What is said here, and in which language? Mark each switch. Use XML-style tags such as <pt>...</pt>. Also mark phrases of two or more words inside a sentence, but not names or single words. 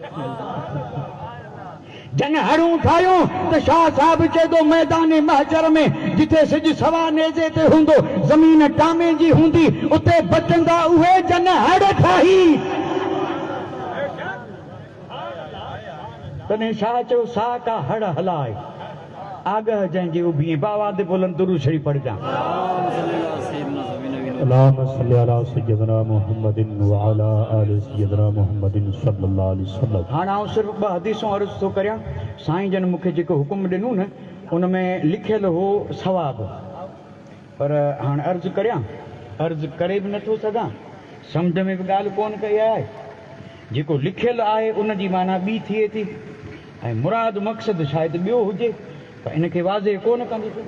<sd>जन हड़ूं ठाहियूं त शाह साहब चए थो मैदान महशर में जिथे सिज सवा नेज़े ते हूंदो, ज़मीन टामे जी हूंदी, उते बचंदा उहे जन हड़ ठाही। तॾहिं शाह चयो सा का हड़ हलाए आगह जंहिंजे उभिए। बाबा दे बोलन दुरूद शरीफ पढ़जा।</sd> <ar>اللهم صل على سيدنا محمد وعلى آل سيدنا محمد صلى الله عليه وسلم.</ar> <sd>हाणे आउं सिर्फ़ ॿ हदीसूं अर्ज़ थो करियां। साईं जन मूंखे जेको हुकुम ॾिनो न उन में लिखियल हो सवाब, पर हाणे अर्ज़ करियां, अर्ज़ करे बि नथो सघां, सम्झ में बि ॻाल्हि कोन कई आहे। जेको लिखियल आहे उन जी माना ॿी थिए थी ऐं मुराद मक़सदु शायदि ॿियो हुजे, पर इनखे वाज़े कोन कंदुसि।</sd>